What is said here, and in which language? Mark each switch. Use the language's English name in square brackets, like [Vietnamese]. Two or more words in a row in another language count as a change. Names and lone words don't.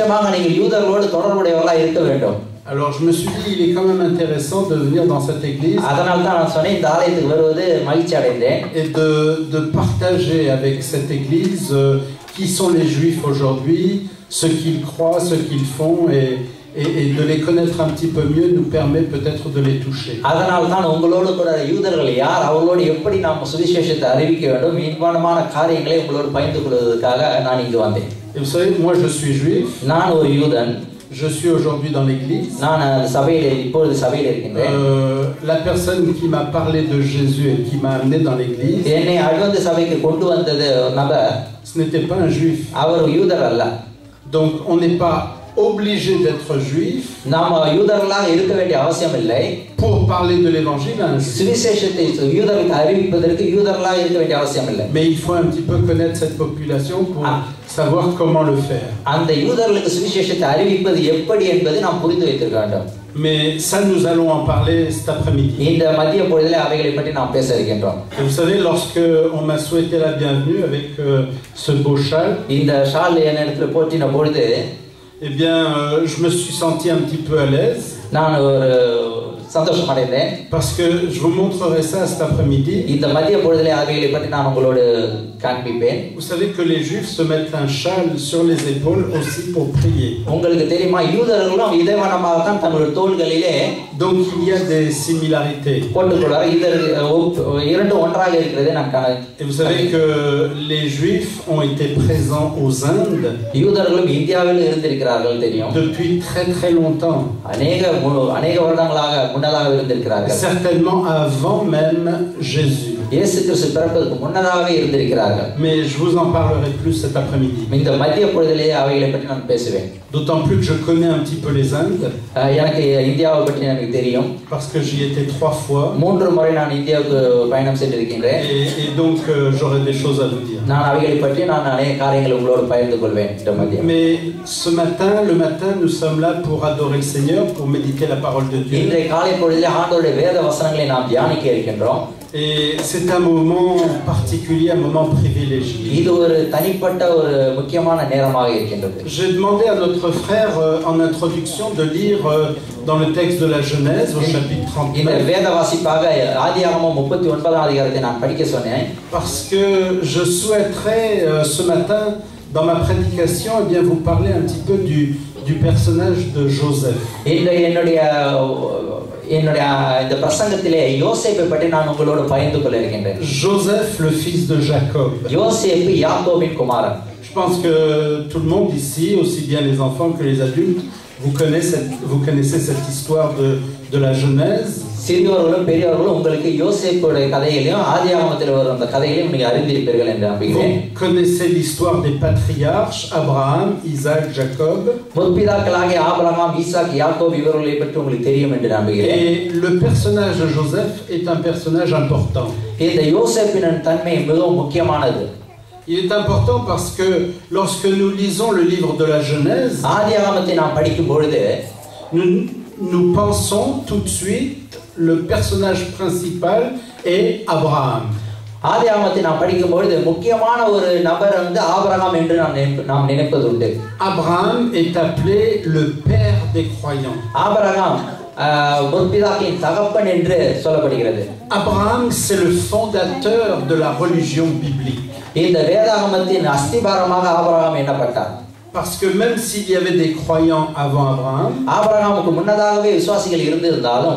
[French] Alors je me suis dit, il est quand même intéressant de venir dans cette église et de partager avec cette église qui sont les Juifs aujourd'hui, ce qu'ils croient, ce qu'ils font, et de les connaître un petit peu mieux nous permet peut-être de les toucher. [Tamil] அதனால் தான் உங்களோடு கூட யூதர்கள் யார், அவர்களோடு எப்படி நாம் சுவிசேஷத்தை அறிவிக்க வேண்டும், இன்பானமான காரியங்களை உங்களோடு பகிர்ந்து கொள்வதற்காக நான் இங்கு வந்தேன். [French] Et vous savez, moi je suis juif. [Tamil] நான் ஒரு யூதன். [French] Je suis aujourd'hui dans l'église. [Tamil] நான் சபையிலே இப்பொழுது சபையிலே இருக்கின்றேன். [French] La personne qui m'a parlé de Jésus et qui m'a amené dans l'église, [Tamil] என்னை அழ்வந்த சபைக்கு கொண்டு வந்தது நபர், [French] ce n'était pas un juif. [Tamil] அவர் யூதர் அல்ல. [French] Donc on n'est pas obligé d'être juif [Tamil] நாம் யூதர்களாக இருக்க வேண்டிய அவசியம் இல்லை. [French] pour parler de l'évangile à un juif. [Tamil] சுவிசேஷத்தை யூதர்களுக்கு அறிவிப்பதற்கு யூதர்களாக இருக்க வேண்டிய அவசியம் இல்லை. [French] Mais il faut un petit peu connaître cette population pour savoir comment le faire. [Tamil] அந்த யூதர்களுக்கு சுவிசேஷத்தை அறிவிப்பது எப்படி என்பதை நாம் புரிந்து வைத்திருக்க வேண்டும். [French] Mais ça, nous allons en parler cet après-midi. [Tamil] இந்த மதிய பொழுதிலே அவைகளை பற்றி நாம் பேச இருக்கின்றோம். [French] Vous savez, lorsque on m'a souhaité la bienvenue avec ce beau châle, [Tamil] இந்த ஷால் என்னிடத்தில் போற்றின பொழுது, [French] eh bien, je me suis senti un petit peu à l'aise. [Tamil] நான் ஒரு சந்தோஷம் அடைந்தேன். [French] Parce que je vous montrerai ça cet après-midi. [Tamil] இந்த மதிய பொழுதிலே அவைகளை பற்றி நான் உங்களோடு காண்பிப்பேன். [French] Vous savez que les Juifs se mettent un châle sur les épaules aussi pour prier. [Tamil] உங்களுக்கு தெரியுமா, யூதர்களும் இதே வண்ணமாக தான் தங்களுடைய தோள்களிலே [French] Donc il y a des similarités. [Tamil] போட்டுக்கொள்வார். இரண்டு ஒன்றாக இருக்கிறதை நாம் காண. [French] Et vous savez que les Juifs ont été présents aux Indes. [Tamil] யூதர்களும் இந்தியாவில் இருந்திருக்கிறார்கள் தெரியும். [French] Depuis très très longtemps. [Tamil] அநேக வருடங்களாக முன்னதாக இருந்திருக்கிறார்கள். [French] Certainement avant même Jésus. [Tamil] இயேசு கிறிஸ்து பிறப்பதற்கு முன்னதாக இருந்திருக்கிறார்கள். [French] Mais je vous en parlerai plus cet après-midi. [Tamil] இந்த மதிய பொழுதிலே அவைகளை பற்றி நான் பேசுவேன். [French] D'autant plus que je connais un petit peu les Indes. [Tamil] எனக்கு இந்தியாவை பற்றி எனக்கு தெரியும். [French] Parce que j'y étais 3 fois. [Tamil] 3 முறை நான் இந்தியாவுக்கு பயணம் சென்றிருக்கின்றேன். [French] Et donc j'aurai des choses à vous dire. [Tamil] நான் அவைகளை பற்றி நான் அநேக காரியங்களை உங்களோடு பகிர்ந்து கொள்வேன் இந்த மதியம். [French] Mais le matin, nous sommes là pour adorer le Seigneur, pour méditer la parole de Dieu. [Tamil] இன்றைய காலை பொழுதிலே ஆண்டவருடைய வேத வசனங்களை நாம் தியானிக்க இருக்கின்றோம். [French] Et c'est un moment particulier, un moment privilégié. [Tamil] இது ஒரு தனிப்பட்ட ஒரு முக்கியமான நேரமாக இருக்கின்றது. [French] J'ai demandé à notre frère en introduction de lire dans le texte de la Genèse au chapitre 39. [Tamil] இந்த வேத வாசிப்பாக ஆதியாகமம் 39ஆம் அதிகாரத்தை நான் படிக்க சொன்னேன். [French] Parce que je souhaiterais ce matin dans ma prédication eh bien vous parler un petit peu du personnage de Joseph. [Tamil] இந்த பிரசங்கத்திலே யோசேப்பை பற்றி நான் உங்களோடு பகிர்ந்து கொள்ள இருக்கின்றேன். [French] Joseph, le fils de Jacob. [Tamil] யோசேப்பு யாக்கோபின் குமாரன். [French] Je pense que tout le monde ici, aussi bien les enfants que les adultes, vous connaissez cette histoire de la Genèse. [Tamil] சிறியவர்களும் பெரியவர்களும் உங்களுக்கு யோசேப்புடைய கதையிலும் ஆதியாகமத்தில் வரும் அந்த கதையிலும் நீங்க அறிந்திருப்பீர்கள் என்று நம்புகிறேன். [French] Vous connaissez l'histoire des patriarches Abraham, Isaac, Jacob. [Tamil] முற்பிதாக்களாகிய ஆபிரகாம், ஈசாக், யாக்கோபு இவர்களை பற்றி உங்களுக்கு தெரியும் என்று நம்புகிறேன். [French] Et le personnage de Joseph est un personnage important. [Tamil] இந்த யோசேப்பின் தன்மை மிகவும் முக்கியமானது. [French] Il est important parce que lorsque nous lisons le livre de la Genèse, [Tamil] ஆதியாகமத்தை நாம் படிக்கும் பொழுது [French] nous pensons tout de suite le personnage principal est Abraham. [Tamil] ஆதியாகமத்தை நாம் படிக்கும் பொழுது முக்கியமான ஒரு நபர் ஆபிரகாம் என்று நாம் நினைப்பது உண்டு. [French] Abraham est appelé le père des croyants. [Tamil] ஆபிரகாம் முற்பிதாக்களின் தகப்பன் என்று சொல்லப்படுகிறது. [French] Abraham c'est le fondateur de la religion biblique. [Tamil] இந்த வேதாகமத்தின் அஸ்திபாரமாக ஆபிரகாம் எண்ணப்பட்டார். [French] Parce que même s'il y avait des croyants avant Abraham, [Tamil] ஆபிரகாமுக்கு முன்னதாகவே விசுவாசிகள் இருந்திருந்தாலும்,